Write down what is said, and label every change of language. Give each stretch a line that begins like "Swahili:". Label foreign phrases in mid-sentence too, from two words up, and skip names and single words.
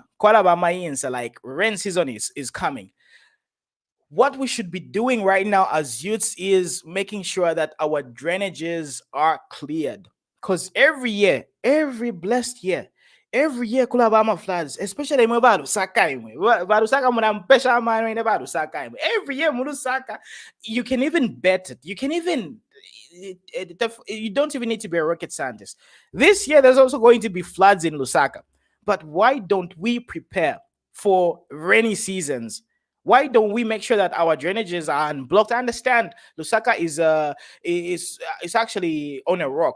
English: Like rain season is coming. What we should be doing right now as youths is making sure that our drainages are cleared. Because every blessed year,
Bemba: kula bama floods,
English: especially
Bemba: mwe barusaka imwe. Barusaka munampesha amano ine barusaka imwe.
English: Every year murusaka, you can even bet it. You can even you don't even need to be a rocket scientist. This year there's also going to be floods in Lusaka. But why don't we prepare for rainy seasons? Why don't we make sure that our drainages are unblocked? I understand Lusaka is actually on a rock.